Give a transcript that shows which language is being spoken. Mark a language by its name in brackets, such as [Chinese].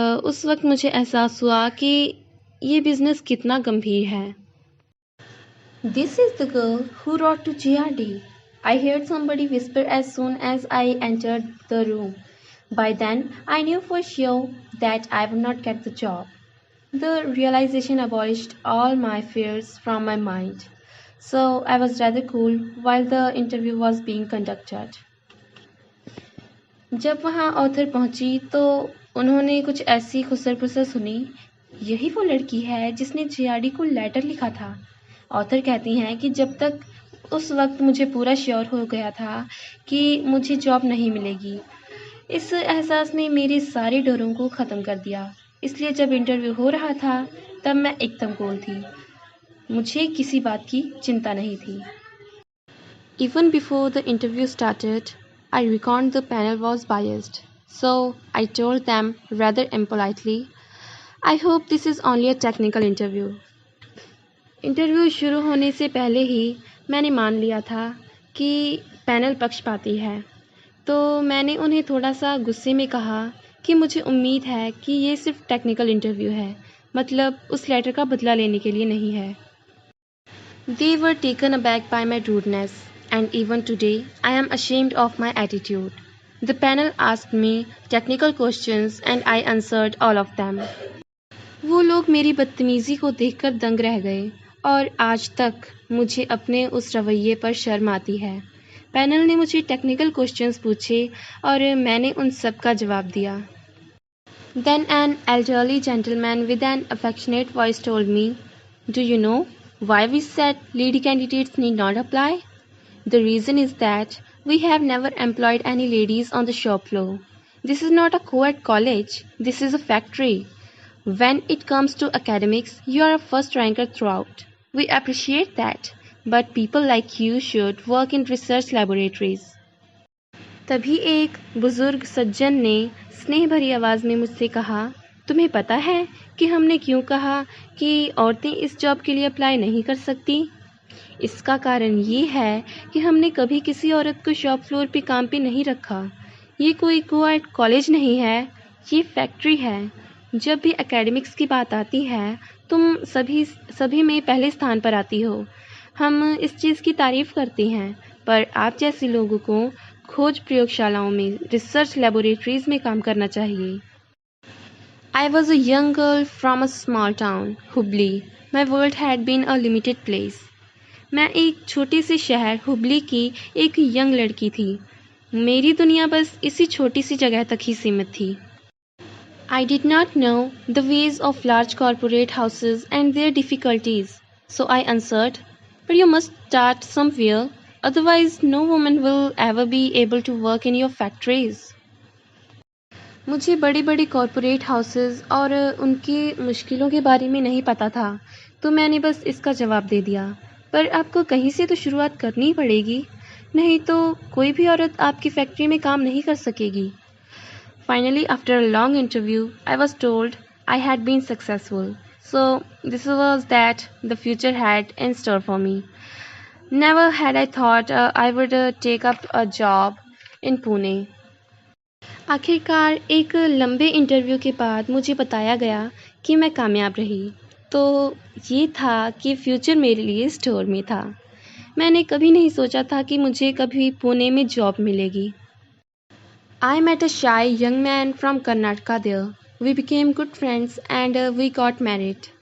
[Hindi] उस वक्त मुझे एहसास हुआ कि ये बिजनेस कितना गंभीर है। [English] This is the girl who wrote to GRD. I heard somebody whisper as soon as I entered the room. By then, I knew for sure that I would not get the job. The realization abolished all my fears from my mind. So I was rather cool while the interview was being conducted. [Hindi] जब वहाँ author पहुंची तो उन्होंने कुछ ऐसी खुसर-पुसर सुनी। यही वो लड़की है जिसने जीआरडी को लेटर लिखा था। ऑथर कहती हैं कि जब तक उस वक्त मुझे पूरा श्योर हो गया था कि मुझे जॉब नहीं मिलेगी। इस एहसास ने मेरे सारे डरों को ख़त्म कर दिया। इसलिए जब इंटरव्यू हो रहा था तब मैं एकदम कूल थी। मुझे किसी बात की चिंता नहीं थी। [English] Even before the interview started, I reckoned the panel was biased. So I told them rather impolitely, I hope this is only a technical interview. [Hindi] Interview शुरू होने से पहले ही मैंने मान लिया था कि पैनल पक्षपाती है, तो मैंने उन्हें थोड़ा सा गुस्से में कहा कि मुझे उम्मीद है कि ये सिर्फ टेक्निकल इंटरव्यू है, मतलब उस लेटर का बदला लेने के लिए नहीं है। [English] They were taken aback by my rudeness, and even today I am ashamed of my attitude. The panel asked me technical questions and I answered all of them. [Hindi] वो लोग मेरी बदतमीजी को देखकर दंग रह गए और आज तक मुझे अपने उस रवैये पर शर्म आती है। पैनल ने मुझे टेक्निकल क्वेश्चंस पूछे और मैंने उन सब का जवाब दिया। [English] Then an elderly gentleman with an affectionate voice told me, "Do you know why we said lady candidates need not apply? The reason is that we have never employed any ladies on the shop floor. This is not a co-ed college, this is a factory. When it comes to academics, you are a first ranker throughout. We appreciate that, but people like you should work in research laboratories." [Hindi] तभी एक बुजुर्ग सज्जन ने स्नेह भरी आवाज़ में मुझसे कहा, तुम्हें पता है कि हमने क्यों कहा कि औरतें इस जॉब के लिए अप्लाई नहीं कर सकती? इसका कारण ये है कि हमने कभी किसी औरत को शॉप फ्लोर पे काम पे नहीं रखा। ये कोई को-एड कॉलेज नहीं है, ये फैक्ट्री है। जब भी एकेडमिक्स की बात आती है तुम सभी में पहले स्थान पर आती हो। हम इस चीज़ की तारीफ़ करते हैं, पर आप जैसे लोगों को खोज प्रयोगशालाओं में, रिसर्च लैबोरेटरीज में काम करना चाहिए। [English] I was a young girl from a small town, Hubli. My world had been a limited place. [Hindi] मैं एक छोटे से शहर हुबली की एक यंग लड़की थी। मेरी दुनिया बस इसी छोटी सी जगह तक ही सीमित थी। [English] I did not know the ways of large corporate houses and their difficulties, so I answered, "But you must start somewhere, otherwise no woman will ever be able to work in your factories." [Hindi] मुझे बड़े बड़े corporate houses और उनकी मुश्किलों के बारे में नहीं पता था, तो मैंने बस इसका जवाब दे दिया, पर आपको कहीं से तो शुरुआत करनी पड़ेगी, नहीं तो कोई भी औरत आपकी फैक्ट्री में काम नहीं कर सकेगी। [English] Finally, after a long interview, I was told I had been successful. So, this was that the future had in store for me. Never had I thought I would take up a job in Pune. [Hindi] आखिरकार एक लंबे interview के बाद मुझे बताया गया कि मैं कामयाब रही। तो ये था कि फ्यूचर मेरे लिए स्टोर में था। मैंने कभी नहीं सोचा था कि मुझे कभी पुणे में जॉब मिलेगी। [English] I met a shy young man from Karnataka there. We became good friends and we got married.